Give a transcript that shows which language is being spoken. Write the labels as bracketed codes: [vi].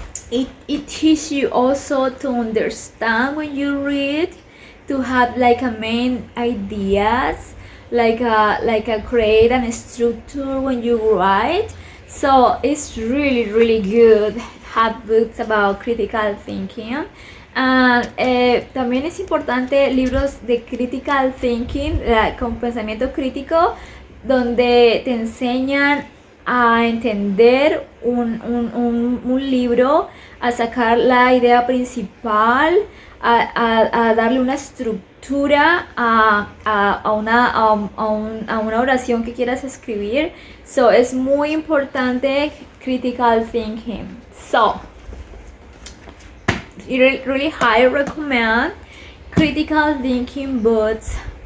[en] It teaches you also to understand when you read, to have like a main ideas, like a create and structure when you write. So it's really good have books about critical thinking. [es] And también es importante libros de critical thinking, con pensamiento crítico, donde te enseñan a entender un libro, a sacar la idea principal, a darle una estructura a una oración que quieras escribir. So es muy importante critical thinking. [en] So really highly recommend critical thinking books.